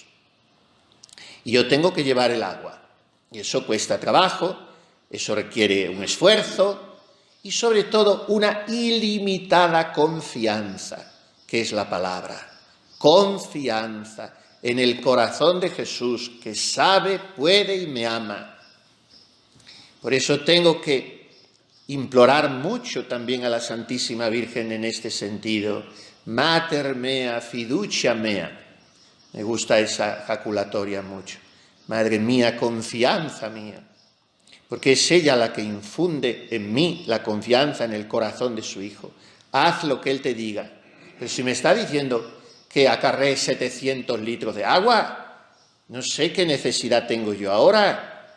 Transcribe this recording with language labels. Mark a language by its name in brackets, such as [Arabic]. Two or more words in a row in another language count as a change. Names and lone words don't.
[Spanish] Y yo tengo que llevar el agua. Y eso cuesta trabajo, eso requiere un esfuerzo y sobre todo una ilimitada confianza, que es la palabra. Confianza en el corazón de Jesús, que sabe, puede y me ama. Por eso tengo que implorar mucho también a la Santísima Virgen en este sentido. [Latin] Mater mea, fiducia mea. [Spanish] Me gusta esa jaculatoria mucho. Madre mía, confianza mía. Porque es ella la que infunde en mí la confianza en el corazón de su Hijo. Haz lo que Él te diga. Pero si me está diciendo que acarree 700 litros de agua, no sé qué necesidad tengo yo ahora.